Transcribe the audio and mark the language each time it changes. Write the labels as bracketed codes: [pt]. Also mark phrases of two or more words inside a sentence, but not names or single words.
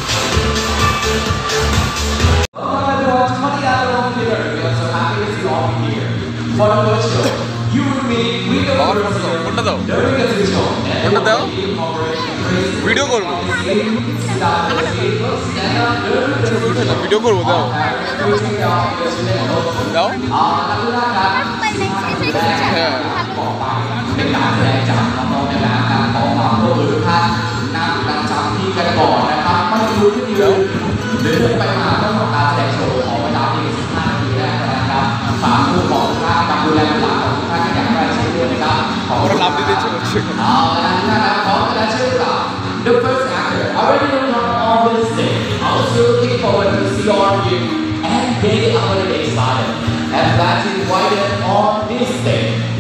[bn] কোনটা দাও, কোনটা দাও, ভিডিও করবো, ছবি উঠে না, ভিডিও করবো, দাও দাও। [th] হ্যাঁ เป็นการแสดงจากน้องๆในงานการขอความร่วมมือทุกท่านนั่งประจำที่กันก่อนนะครับไม่รู้ที่ ยืนหรือเดินไปมาต้องทำการแสดงโชว์ของเวลาเพียง15 นาทีแรกนะครับฝากผู้ปกครองกับดูแลบุตรหลานของทุกท่านอย่างใกล้ชิดด้วยนะครับขอรับดีๆเชิญเอาละนะครับขอการเชิญกับ [en] The first actor already on this stage also looking forward to see all of you and get our day started and glad to invite them on this stage.